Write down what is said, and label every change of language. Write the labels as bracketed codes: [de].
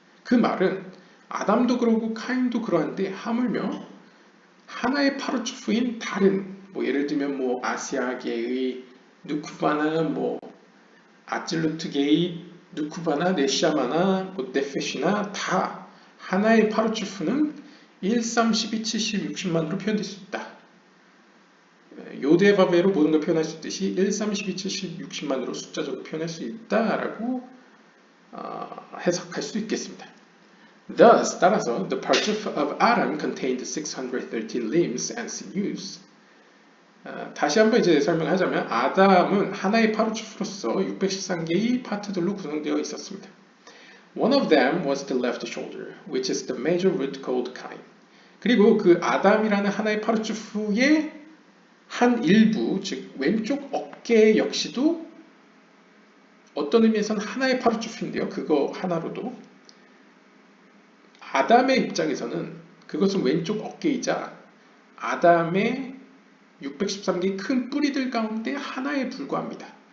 [ko] 그 말은 아담도 그러고 카인도 그러한데 하물며 하나의 파르추프인 다른 예를 들면 아시아계의 누쿠바나 아찔루트계의 누쿠바나 네샤마나 네페시나 다 하나의 파르추프는 1, 3, 12, 70, 60만으로 표현될 수 있다. 요데바베로 모든 걸 표현할 수 있듯이 1, 3, 12, 70, 60만으로 숫자적으로 표현할 수 있다라고 해석할 수 있겠습니다. [en] Thus, [ko] 따라서 [en] the parts of Adam contained 630 limbs and sinews. [ko] 다시 한번 이제 설명하자면 아담은 하나의 파르츠로서 613개의 파트들로 구성되어 있었습니다. [en] One of them was the left shoulder, which is the major root called Cain. [ko] 그리고 그 아담이라는 하나의 파르츠프의 한 일부, 즉 왼쪽 어깨 역시도 어떤 의미에서는 하나의 파르츠프인데요. 그거 하나로도 아담의 입장에서는 그것은 왼쪽 어깨이자 아담의 613개의 큰 뿌리들 가운데 하나에 불과합니다.